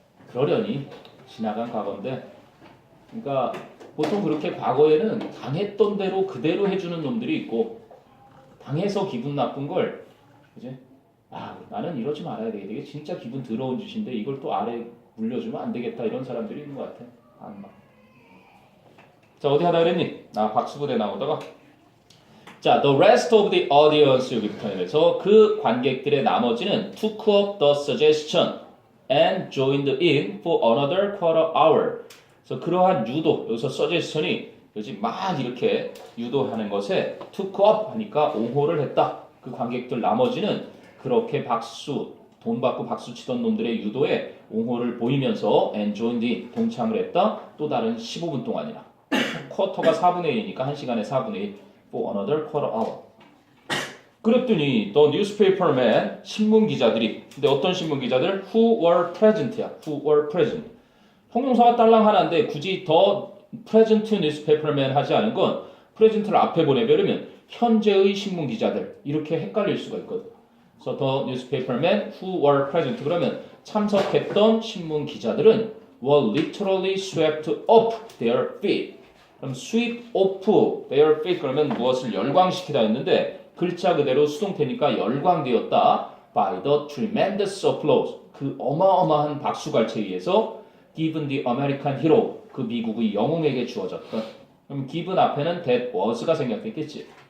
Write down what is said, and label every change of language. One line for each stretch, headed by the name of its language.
Korean: 그러려니 지나간 과거인데 그러니까 보통 그렇게 과거에는 당했던 대로 그대로 해주는 놈들이 있고 당해서 기분 나쁜 걸 이제 나는 이러지 말아야 되겠다. 이게 진짜 기분 더러운 짓인데 이걸 또 아래 물려주면 안 되겠다. 이런 사람들이 있는 것 같아. 자 어디 하다 그랬니?
English: 박수부대 나오다가
Korean: 자
English: the rest of the audience
Korean: 여기부터 해서 그 관객들의 나머지는
English: took up the suggestion and joined in for another quarter hour.
Korean: 그래서 그러한 유도 여기서 suggestion이 여기 막 이렇게 유도하는 것에
English: took up
Korean: 하니까 옹호를 했다. 그 관객들 나머지는 그렇게 돈 받고 박수 치던 놈들의 유도에 옹호를 보이면서
English: and joined in
Korean: 동참을 했다. 또 다른 15분 동안이나 쿼터가 4분의 1이니까 1시간에 4분의 1
English: for another quarter hour.
Korean: 그랬더니
English: the newspaper man
Korean: 신문 기자들이 근데 어떤 신문 기자들
English: who were present
Korean: 야.
English: who were present.
Korean: 형용사가 딸랑 하나인데 굳이 더
English: present newspaper man
Korean: 하지 않은 건 present를 앞에 보내버리면 현재의 신문 기자들 이렇게 헷갈릴 수가 있거든. 그래서
English: the newspaper men who were present
Korean: 그러면 참석했던 신문 기자들은
English: were literally swept off their feet.
Korean: 그럼
English: sweep off their feet
Korean: 그러면 무엇을 열광시키다 했는데 글자 그대로 수동태니까 열광되었다.
English: by the tremendous applause
Korean: 그 어마어마한 박수갈채에 의해서
English: given the American hero
Korean: 그 미국의 영웅에게 주어졌던 그럼 given 앞에는
English: that was
Korean: 가 생략됐겠지.